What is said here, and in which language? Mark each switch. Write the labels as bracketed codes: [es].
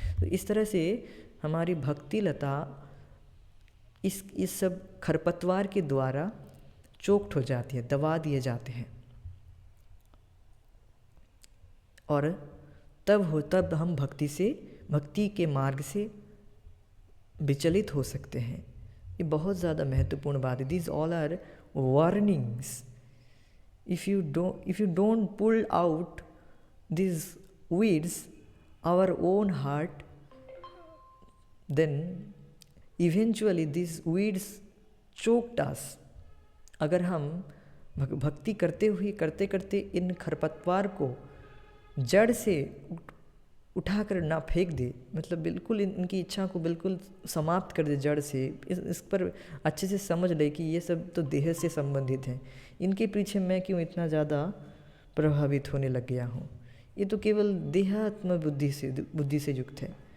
[hi] तो इस तरह से हमारी भक्ति लता इस सब खरपतवार के द्वारा चोक्ट हो जाती है, दबा दिए जाते हैं, और तब हम भक्ति के मार्ग से विचलित हो सकते हैं। ये बहुत ज़्यादा महत्वपूर्ण बात है। [en] These all are warnings. If you don't pull out these weeds, our own heart, then eventually these weeds choked us. [hi] अगर हम भक्ति करते हुए करते करते इन खरपतवार को जड़ से उठाकर ना फेंक दे, मतलब बिल्कुल इनकी इच्छा को बिल्कुल समाप्त कर दे जड़ से, इस पर अच्छे से समझ ले कि ये सब तो देह से संबंधित हैं, इनके पीछे मैं क्यों इतना ज़्यादा प्रभावित होने लग गया हूँ, ये तो केवल देहात्म बुद्धि से युक्त है।